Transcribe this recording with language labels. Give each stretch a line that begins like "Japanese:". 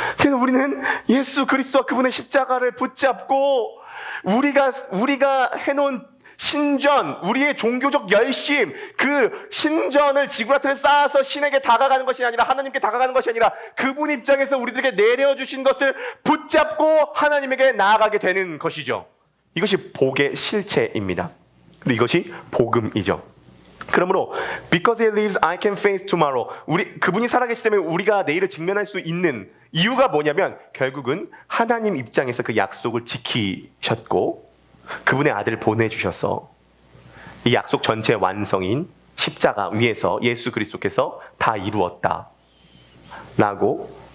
Korean: 그래서 우리는 예수 그리스도와 그분의 십자가를 붙잡고 우리가 해놓은 신전, 우리의 종교적 열심, 그 신전을 지구라트를 쌓아서 신에게 다가가는 것이 아니라, 하나님께 다가가는 것이 아니라 그분 입장에서 우리들에게 내려주신 것을 붙잡고 하나님에게 나아가게 되는 것이죠. 이것이 복의 실체입니다. 그리고 이것이 복음이죠. 그러므로
English: because he lives, I can face tomorrow.
Korean: 그분이 살아계시기 때문에 우리가 내일을 직면할 수 있는 이유가 뭐냐면 결국은 하나님 입장에서 그 약속을 지키셨고 그분의 아들을 보내주셔서 이 약속 전체 완성인 십자가 위에서 예수 그리스도께서 다 이루었다 라고,